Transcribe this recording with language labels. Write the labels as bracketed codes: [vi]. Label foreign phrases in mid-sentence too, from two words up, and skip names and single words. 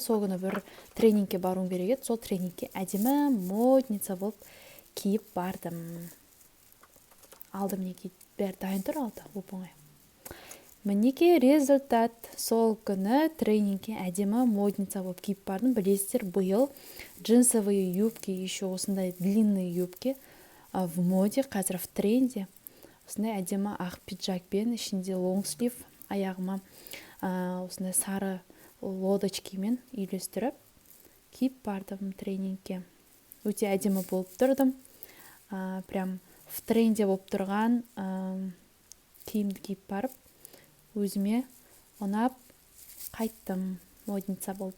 [kk] Сол күні бір тренингке баруым керек еді. Сол тренингке әдемі модница болып киіп бардым. Алдым неге бәрі дайын тұр алды, оп-оңай. Мінеке результат. Сол күні тренингке әдемі модница болып киіп бардым. Білесіздер, биыл [ru] джинсовые юбки, еще осындай длинные юбки в моде, қазір в тренде. [kk] Осындай әдемі ақ пиджакпен, ішінде лонгслив, аяғыма осындай сары лодочкимен үйлестіріп киіп бардым тренингке. Өте әдемі болып тұрдым. [ru] Прям в тренде [kk] болып тұрған киімді киіп барып, өзіме ұнап қайттым модница болып.